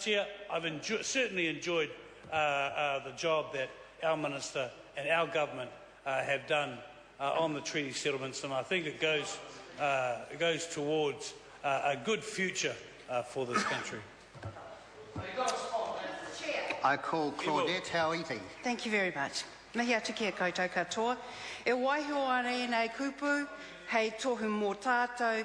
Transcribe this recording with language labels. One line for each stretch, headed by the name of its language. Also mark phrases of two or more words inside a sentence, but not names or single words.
English: Chair, I've certainly enjoyed the job that our Minister and our government have done on the treaty settlements, and I think it goes towards a good future for this country. I call Claudette Hauiti. Thank you very much.
Māori: Mihi atu ki a koutou katoa. E waiho ana e nei kupu, hei tohu mō tātou,